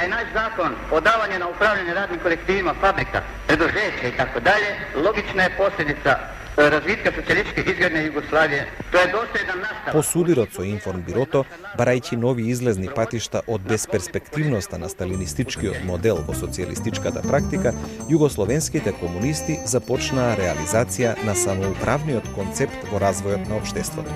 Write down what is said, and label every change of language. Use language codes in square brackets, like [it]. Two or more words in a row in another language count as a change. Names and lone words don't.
[sr] zakon o davanju na upravljanje radnim kolektivima fabrika, preduzeća i tako dalje, logična je posljedica развитка социјалистичке изградне Југославија. [mk] Тоа е доследен наставак. По судирот со Информбирото, барајќи нови излезни патишта од безперспективноста на сталинистичкиот модел во социјалистичката практика, југословенските комунисти започнаа реализација на самоуправниот концепт во развојот на општеството.